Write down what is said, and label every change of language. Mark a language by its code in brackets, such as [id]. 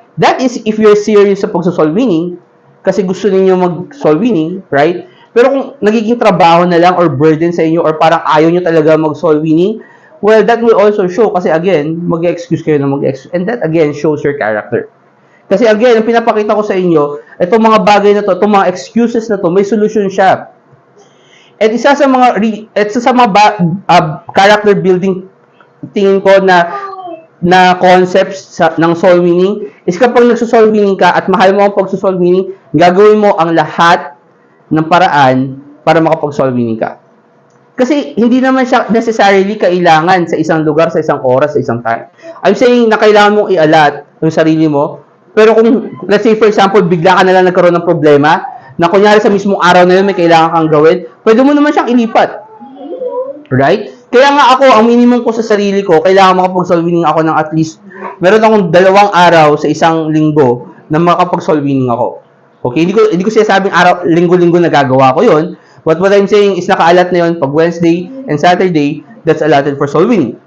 [tl] That is if you're serious sa pagso-soul winning, kasi gusto niyo mag-soul winning, right? Pero kung nagiging trabaho na lang or burden sa inyo or parang ayaw niyo talaga mag-soul winning, well, that will also show kasi again, mag-excuse kayo na mag-excuse. [en] And that again shows your character. [tl] Kasi again, ang pinapakita ko sa inyo, itong mga bagay na to, itong mga excuses na to, may solution siya. At isa sa mga character building tingin ko na concepts ng soul winning is kapag nagso-soul winning ka at mahal mo ang pagso-soul winning, gagawin mo ang lahat ng paraan para makapag-soul winning ka. Kasi hindi naman siya necessarily kailangan sa isang lugar, sa isang oras, sa isang time. I'm saying na kailangan mong i-allot yung sarili mo. Pero kung, let's say for example, bigla ka na lang nagkaroon ng problema, na kunyari sa mismong araw na yun may kailangan kang gawin, pwede mo naman siyang ilipat. Right? Kaya nga ako, ang minimum ko sa sarili ko, kailangan makapag-soul winning ako ng at least, meron akong 2 araw sa isang linggo na makapag-soul winning ako. Okay? Hindi ko sinasabing linggo-linggo nagagawa ko yun. [en] But what I'm saying is nakaalat na yun pag Wednesday and Saturday, that's allotted for soul winning.